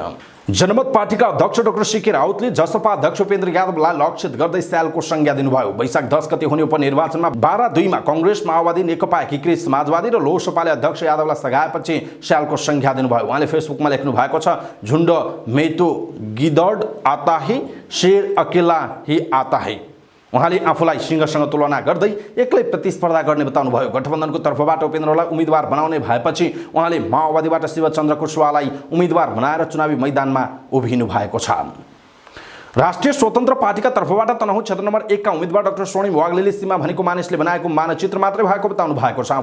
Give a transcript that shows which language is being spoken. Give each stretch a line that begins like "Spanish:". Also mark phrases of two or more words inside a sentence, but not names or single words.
Nepali: जनमत पार्टीका अध्यक्ष डाक्टर सीके राउतले जसपा अध्यक्ष उपेन्द्र यादवलाई लक्षित गर्दै स्यालको संज्ञा दिनुभयो। वैशाख 10 गते हुने उपनिर्वाचनमा 12-2 कांग्रेस, माओवादी, नेकपा एकीकृत समाजवादी र लोकसपाले अध्यक्ष यादवलाई सघाएपछि स्यालको संज्ञा दिनुभयो। उहाँले फेसबुकमा लेख्नु भएको छ,
Hindi: झुण्ड में तो गिदड आता है, शेर अकेला ही आता है।
Nepali: उहाँले आफूलाई सिंहसँग तुलना गर्दै एक्लै प्रतिस्पर्धा गर्ने बताउनुभयो। गठबन्धनको तर्फबाट उपेन्द्रलाई उम्मेदवार बनाउने भएपछि उहाँले माओवादीबाट शिवचन्द्र कुशवाहालाई उम्मेदवार बनाएर चुनावी मैदानमा उभिनु भएको छ। राष्ट्रिय स्वतन्त्र पार्टीका तर्फबाट तनहुँ क्षेत्र नम्बर 1 का उम्मेदवार डाक्टर स्वर्णिम वाग्लेले सीमा भनेको मानिसले बनाएको मानचित्र मात्रै भएको बताउनु भएको छ।